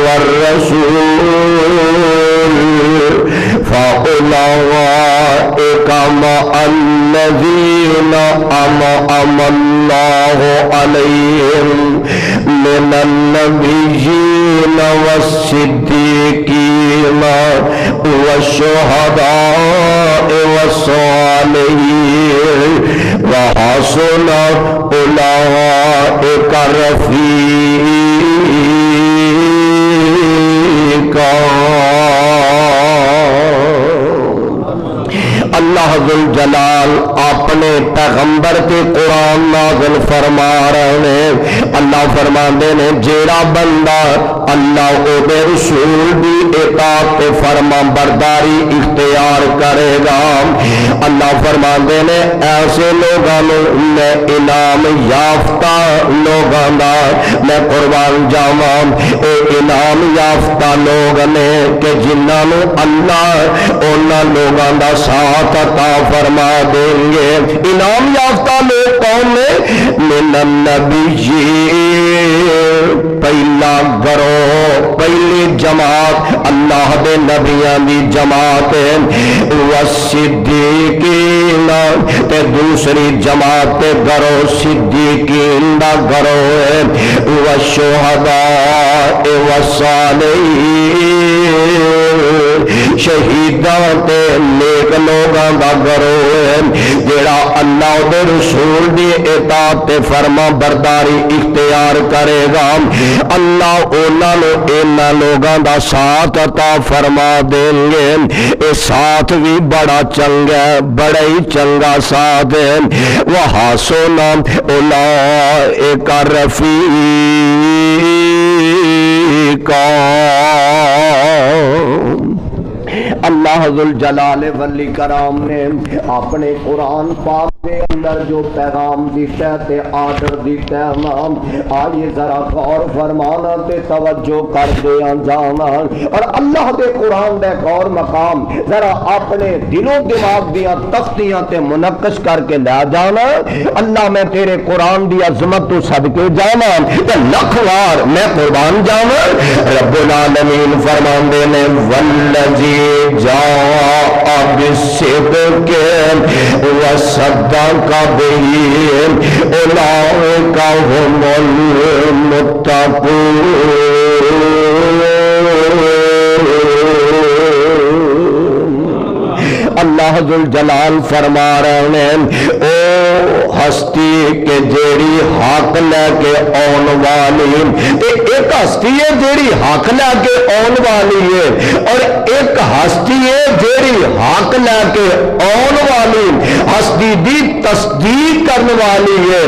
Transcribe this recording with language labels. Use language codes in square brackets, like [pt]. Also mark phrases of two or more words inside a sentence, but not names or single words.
[ar] وَالرَّسُولَ فَأُولَٰئِكَ مَعَ الَّذِينَ أَنْعَمَ اللَّهُ عَلَيْهِم مِّنَ النَّبِيِّينَ وَالصِّدِّيقِينَ وَالشُّهَدَاءِ وَالصَّالِحِينَ وَحَسُنَ أُولَٰئِكَ رفیقا۔ [ur] اللہ ذوالجلال اپنے پیغمبر کے قرآن نازل فرما رہے ہیں۔ [pa] اللہ فرماندے نے جیڑا بندہ اللہ او دے رسول دی اطاعت تے فرما برداری اختیار کرے گا، اللہ فرماندے نے ایسے لوگاں نوں میں انعام یافتہ لوگاں دا میں قربان جاواں۔ اے انعام یافتہ لوگ نے کہ جنہاں نوں اللہ انہاں لوگاں دا ساتھ عطا فرما دیں گے۔ انعام یافتہ لوگ کون نے؟ [ar] من النبیین، [pa] پہلا گروہ، پہلی جماعت اللہ دے نبیاں دی جماعت ہے، والصدیقین تے دوسری جماعت تے گروہ صدیقین دا گروہ ہے، [ar] والشہداء والصالحین [pa] شہیداں تے نیک لوگاں دا گروہ ہے جیڑا اللہ دے رسول دی اطاعت تے فرما برداری اختیار کرے گا، اللہ انہاں نوں انہاں لوگاں دا ساتھ عطا فرما دیں گے۔ اے ساتھ بھی بڑا چنگا ہے، بڑا ہی چنگا ساتھ ہے۔ [ar] وَحَسُنَ أُولَٰئِكَ رفیقا۔ [pa] اللہ ذوالجلال ولی کرام نے اپنے قرآن پاک کے اندر جو پیغام دیتا ہے تے آرڈر دیتا ہے نام آئیے ذرا غور فرمانا تے توجہ کر دیا جانا اور اللہ دے قرآن دے غور مقام ذرا اپنے دل و دماغ دیا تختیاں تے منقش کر کے لے جانا۔ اللہ میں تیرے قرآن دی عظمت تو صدقے جانا تے لکھ وار میں قربان جانا۔ [ar] رب العالمین [pa] فرماندے نے [ar] والذی جاء بالصدق وصدق به أولئك هم المتقون۔ [pa] اللہ ذوالجلال فرما رہے ہیں او ہستی کے جیڑی حق لے کے آن والی، ایک ہستی ہے جیڑی حق لے کے آن والی ہے اور ایک ہستی ہے جیڑی حق لے کے آن والی ہستی دی تصدیق کرنے والی ہے۔